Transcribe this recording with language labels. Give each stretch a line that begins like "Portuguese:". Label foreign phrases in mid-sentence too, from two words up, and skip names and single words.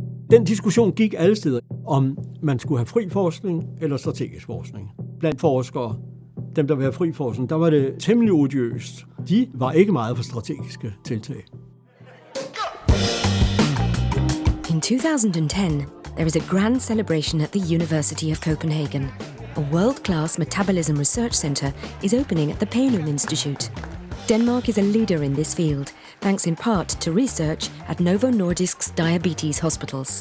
Danish: Den diskussion gik alle steder, om man skulle have fri forskning eller strategisk forskning. Blandt forskere, dem der ville have fri forskning, der var det temmelig odiøst. De var ikke meget for strategiske tiltag.
English: In 2010, there is a grand celebration at the University of Copenhagen. A world-class metabolism research center is opening at the Panum Institute. Denmark is a leader in this field, thanks in part to research at Novo Nordisk's diabetes hospitals.